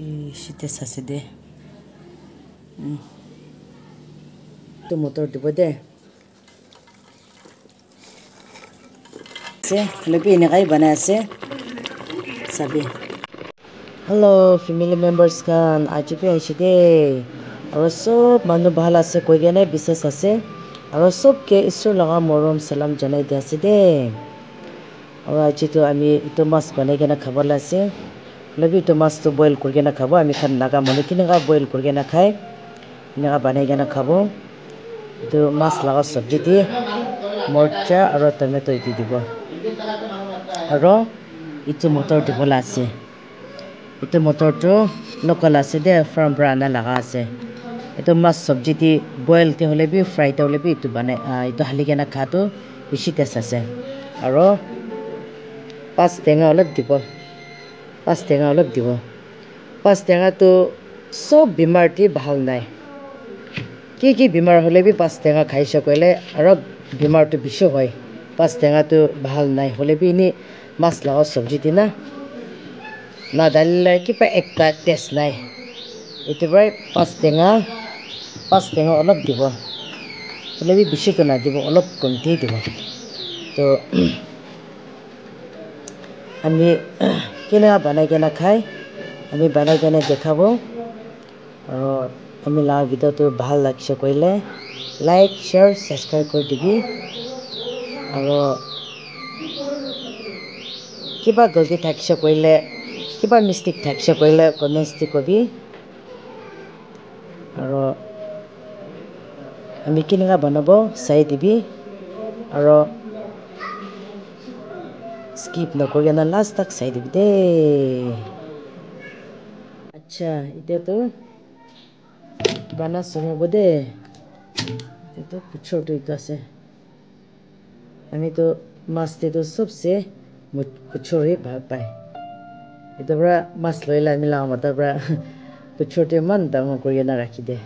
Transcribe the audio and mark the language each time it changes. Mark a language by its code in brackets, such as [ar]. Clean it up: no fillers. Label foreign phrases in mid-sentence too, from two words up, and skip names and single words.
[nag] Ishite saside. To motor dibo de. Se lebi ini kai bana ase. Sabi. [en] Hello family members [nag] kan ajibe ishide. Aro sob manu bhal ase koi gene bisas ase. Aro sob ke isur laga morom salam janai de ase de. Aro aji to ami ito mas banai gena khabar la ase. Lebi to mas to boil kuri gena khabo ami khan naga manu kini ga boil kuri gena khai. Ina banai gena khabo. To mas laga sabji di morcha aro tomato iti dibo. Aro itu motor dibo la ase. Itu motor to local ase de [en] farm brand [nag] laga ase. Itu mas sabji di boil te hole bi fry te hole bi itu banai itu hali gena khato bishi test ase. Aro pas tenga olop dibo. Pas tenga olop dibo. Pas tenga to sob bimar ti bhal nai. Ki bimar hole bi pas tenga khaisha koile aro bimar to bishi hoy. Pas tenga to bhal nai hole bi ni mas laga sabji di na dalila kipa ekta test nai. Itu brai pas tenga olop dibo. Hole bi bishi to na dibo olop konti dibo. To ami kina banai gena khai ami banai gena dekhabo aro ami la video to bhal lagse koile [en] like share subscribe [nag] kori dibi aro kiba galti thakse koile kiba mistake thakse koile comments te kobi aro ami kina banabo sai dibi aro skip nokori na last tak sai dibi de. Acha ite to bana sunu bode. Ite to puchor to ito ase. Ami to mas te to sabse puchor hi bhal pai. Ito bra mas loila ami la mata bra puchor te man dang kori na rakhi de.